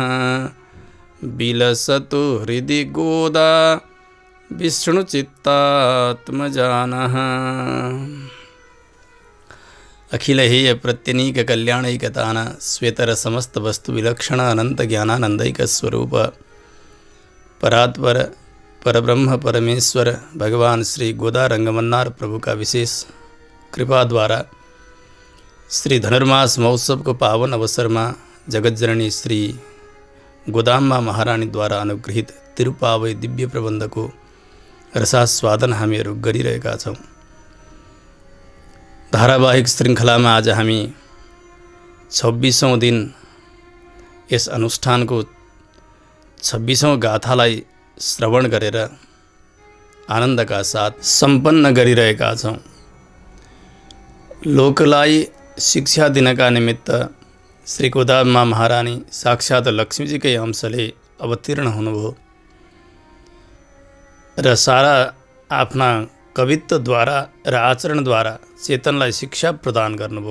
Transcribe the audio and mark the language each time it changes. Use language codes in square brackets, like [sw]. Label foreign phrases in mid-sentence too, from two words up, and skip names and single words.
[sa] विलसतु हृदि गोदा विष्णुचित्तात्मजानः। अखिल हेय प्रत्यनीक कल्याणैकतान श्वेतर समस्त वस्तु विलक्षण अनंत ज्ञानानंदैक स्वरूप परात्पर परब्रह्म परमेश्वर [ne] भगवान श्री गोदा रंगमन्नार प्रभु का विशेष कृपा द्वारा श्री धनुर्मास महोत्सव को पावन अवसर में जगतजननी श्री गोदाम्मा महारानी द्वारा अनुग्रहित तिरुपावई दिव्य प्रबंध को रसास्वादन हामीहरू गरिरहेका छौं। [hi] धारावाहिक श्रृंखला में [ne] आज हामी 26औं दिन यस अनुष्ठान को 26औं गाथालाई श्रवण गरेर आनंद का साथ संपन्न गरिरहेका छौं। लोकलाई शिक्षा दिनका निमित्त श्री गोदाम्मा महारानी साक्षात लक्ष्मीजीकै अंशले अवतीर्ण हुनुभयो र सारा आफ्ना कवित्व द्वारा र आचरण द्वारा चेतनलाई शिक्षा प्रदान गर्नुभयो।